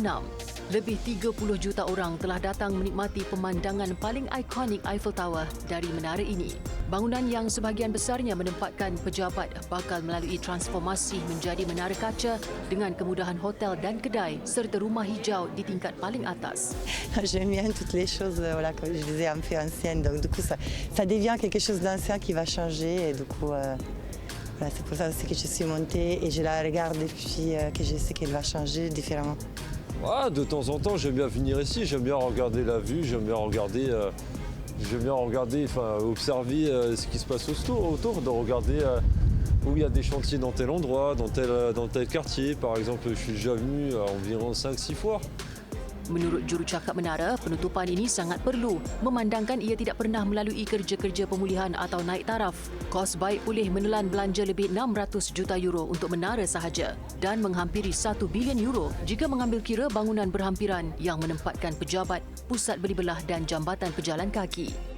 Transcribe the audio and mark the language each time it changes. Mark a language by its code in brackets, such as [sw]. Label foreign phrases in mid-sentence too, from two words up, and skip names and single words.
[ms] Lebih 30 juta orang telah datang menikmati pemandangan paling ikonik Eiffel Tower dari menara ini. Bangunan yang sebahagian besarnya menempatkan pejabat bakal melalui transformasi menjadi menara kaca dengan kemudahan hotel dan kedai serta rumah hijau di tingkat paling atas. [fr] J'aime bien toutes les choses, voilà, comme je disais, un peu anciennes. Donc du coup, ça devient quelque chose d'ancien qui va changer. Et du coup, voilà, c'est pour ça aussi que je suis montée et je la regarde depuis que je sais qu'elle va changer différemment. Ah, de temps en temps, j'aime bien venir ici. J'aime bien regarder la vue. J'aime bien regarder, enfin, observer ce qui se passe autour, de regarder où il y a des chantiers dans tel endroit, dans tel quartier. Par exemple, je suis déjà venu environ 5-6 fois. [ms] Menurut jurucakap menara, penutupan ini sangat perlu memandangkan ia tidak pernah melalui kerja-kerja pemulihan atau naik taraf. Kos baik pulih menelan belanja lebih 600 juta euro untuk menara sahaja dan menghampiri 1 bilion euro jika mengambil kira bangunan berhampiran yang menempatkan pejabat, pusat beli belah dan jambatan pejalan kaki.